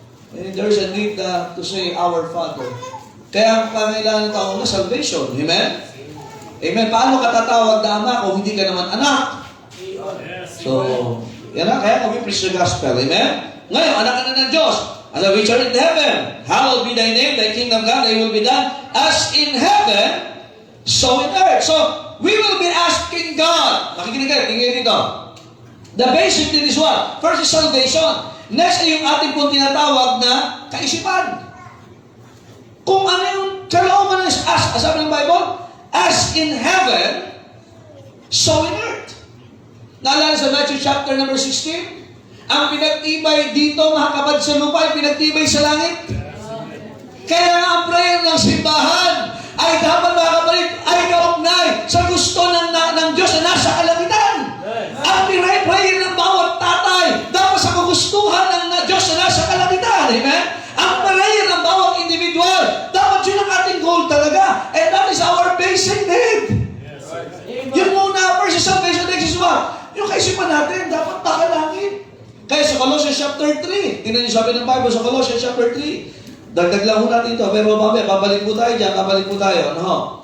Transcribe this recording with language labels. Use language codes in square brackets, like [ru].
[en] And there's a need to say, our Father. [tl] Kaya ang pangailangan ng tao na salvation. Amen? Amen. Paano ka tatawag na ama kung hindi ka naman anak? So, yan na. Kaya [en] we preach the gospel. [tl] Amen? Ngayon, anak ka na ng Diyos. [en] As which are in heaven, hallowed be thy name, thy kingdom come, thy will be done, as in heaven, so in earth. So, we will be asking God. [tl] Makikinig kayo, tingin dito. [en] The basic thing is what? First is salvation. Next [tl] ay yung ating pong tinatawag na kaisipan. Kung ano yung kalooban ng sabi ng Bible, [en] as in heaven, so in earth. [tl] Naalala sa Matthew chapter number 16? Ang pinagtibay dito, mga kapad sa lupa, ay pinagtibay sa langit. Kaya nga ang prayer ng simbahan ay dapat, mga kapatid, ay kaugnay sa gusto ng Diyos na nasa kalangitan. Ang prayer ng bawat tatay dapat sa kagustuhan ng Diyos na nasa kalangitan. Amen? Ang prayer ng bawat individual, dapat yun ang ating goal talaga. [en] And that is our basic need. [tl] Yun muna, [en] first is salvation, next is what? [tl] Yung kaisipan natin, dapat nakalangit. Kaya sa Colossians chapter 3, tingnan niyo sabi ng Bible sa Colossians chapter 3, dagdag lang ho natin ito, pero mamaya, babalik po tayo dyan, Ano ho?